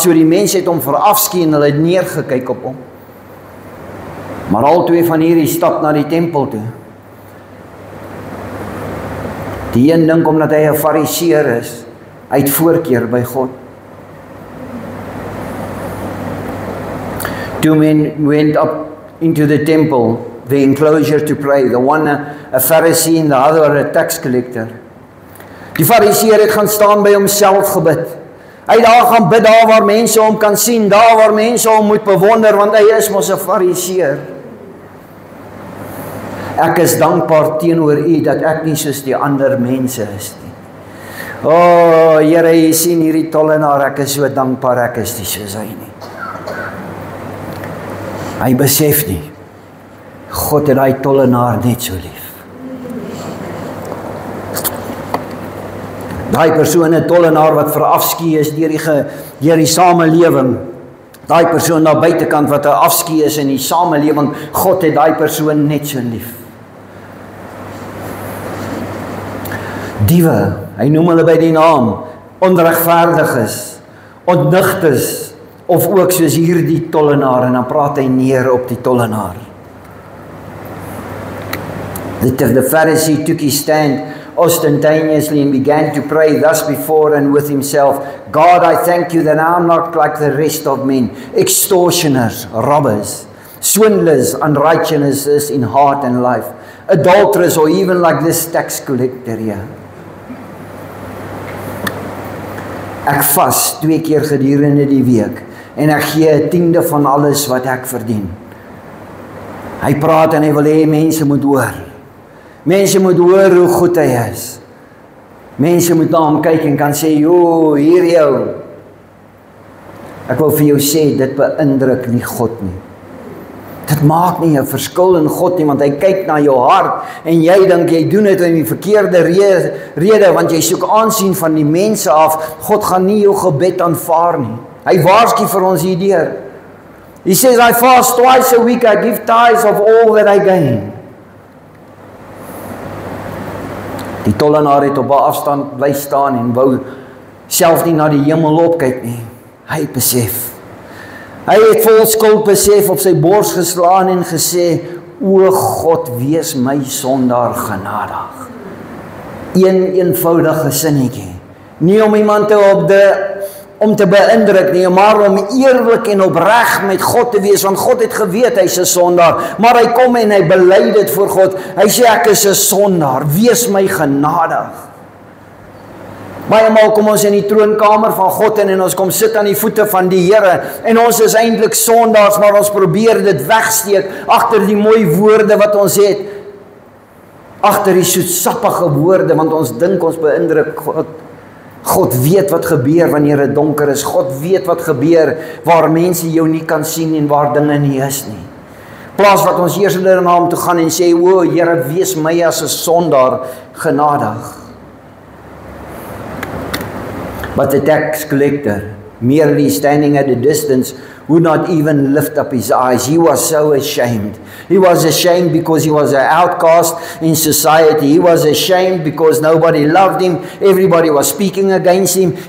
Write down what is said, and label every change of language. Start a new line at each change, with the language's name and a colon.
Afrikaans: So die mense het hom verafskeid en hulle het neergekyk op hom. Maar al 2 van hierdie stap na die tempel toe. Die een dink omdat hy 'n fariseer is, hy het voorkeur by God.
English: 2 men went up into the temple, the enclosure to pray. The one a Pharisee and the other a tax collector.
Afrikaans: Die fariseer het gaan staan by homself gebid. Hy het daar gaan bid, daar waar mense hom kan sien, daar waar mense hom moet bewonder, want hy is mos 'n fariseer. Ek is dankbaar teenoor U dat ek nie soos die ander mense is nie. O, Here, jy sien hierdie tollenaar, ek is so dankbaar ek is nie soos hy nie. Hy besef nie, God het daai tollenaar net so lief. Daai persoon 'n tollenaar wat verafskie is deur die samelewing. Daai persoon daar buitekant wat 'n afskie is in die samelewing, God het daai persoon net so lief. Diewe, hy noem hulle by die naam, onregverdiges, ontnigters, of ook soos hierdie tollenaar, en dan praat hy neer op die tollenaar.
English: The Pharisee took his stand ostentatiously and began to pray thus before and with himself, God, I thank you that I am not like the rest of men, extortioners, robbers, swindlers, unrighteousness in heart and life, adulterers, or even like this tax collector here.
Afrikaans: Ek vas 2 keer gedurende die week en ek gee 'n tiende van alles wat ek verdien. Hy praat en hy wil hê mense moet hoor. Mense moet hoor hoe goed hy is. Mense moet na hom kyk en kan sê, "Jo, hier jou." Ek wil vir jou sê, dit beïndruk nie God nie. Dit maak nie 'n verskil in God nie, want hy kyk na jou hart en jy dink jy doen dit in die verkeerde rede, want jy soek aansien van die mense af. God gaan nie jou gebed aanvaar nie. Hy waarsku vir ons hierdeur.
English: He says, I fast twice a week, I give tithes of all that I gain.
Afrikaans: Die tollenaar het op 'n afstand bly staan en wou self nie na die hemel opkyk nie. Hy besef. Hy het vol skuld besef, op sy bors geslaan en gesê, O God, wees my sondaar genadig. Een eenvoudige sinnetjie. Nie om iemand om te beïndruk nie, maar om eerlik en opreg met God te wees, want God het geweet hy's 'n sondaar, maar hy kom en hy bely dit voor God. Hy sê ek is 'n sondaar, wees my genadig. Baie maal kom ons in die troonkamer van God en ons kom sit aan die voete van die Here en ons is eintlik sondaars, maar ons probeer dit wegsteek agter die mooi woorde wat ons het, agter die soetsappige woorde, want ons dink ons beïndruk God. God weet wat gebeur wanneer dit donker is. God weet wat gebeur waar mense jou nie kan sien en waar dinge nie is nie. Plaas wat ons eers na hom toe gaan en sê, O Here, wees my as 'n sondaar genadig.
English: But the tax collector, merely standing at a distance, would not even lift up his eyes. He was so ashamed. He was ashamed because he was an outcast in society. He was ashamed because nobody loved him. Everybody was speaking against him.